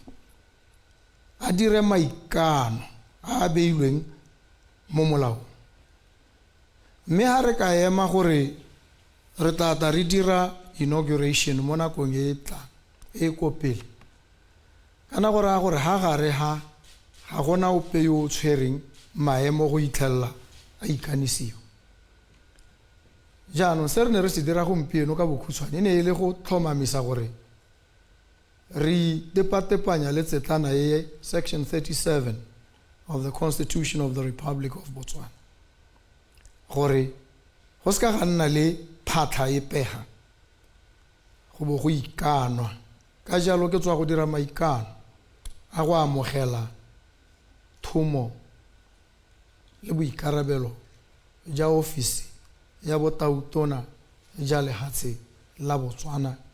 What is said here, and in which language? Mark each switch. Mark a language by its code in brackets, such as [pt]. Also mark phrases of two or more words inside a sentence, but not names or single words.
[tn] a dire maikano a beilweng mo molao mme ha re ka ema gore re tla re dira inauguration mo nakong e tla e kopele kana gore ha gare ha gona ope yo o tshwereng maemo go itlhella a ikanisiwa jaanong se re ne re se dira gompieno ka bokhutshwane e ne e le go tlhomamisa gore re tepatepanya le tsetlana e [en] section 37 of the Constitution of the Republic of Botswana [tn] gore go se ka ga nna le phatlha e pega go bo go ikanwa ka jalo ke tswa go dira maikano a go amogela thumo le boikarabelo ja ofisi ya botautona ja lehatshe la Botswana